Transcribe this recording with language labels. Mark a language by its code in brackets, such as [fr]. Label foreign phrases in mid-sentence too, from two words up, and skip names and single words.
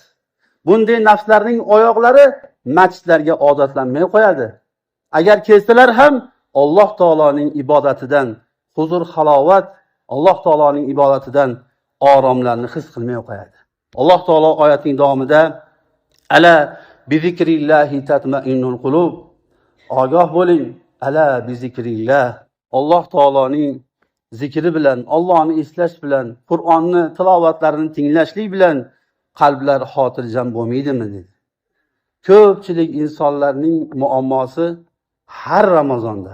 [uz] Bunday nafslarning oyoqlari masjidlarga odatlanmay qo'yadi. Agar kelsalar ham Alloh taoloning ibodatidan huzur, halovat, Alloh taoloning ibodatidan oromlarni his qilmay qo'yadi. Alloh taolo oyatining davomida [ar] ألا بذكر الله تطمئن القلوب. [uz] Ogoh bo'ling, [ar] ألا بذكر الله. [uz] Alloh taoloning zikri bilan, Allohni eslash bilan, Qur'onni tilovatlarini tinglashlik bilan qalblar xotirjam bo'lmaydimi dedi. Ko'pchilik insonlarning muammosi har Ramazonda.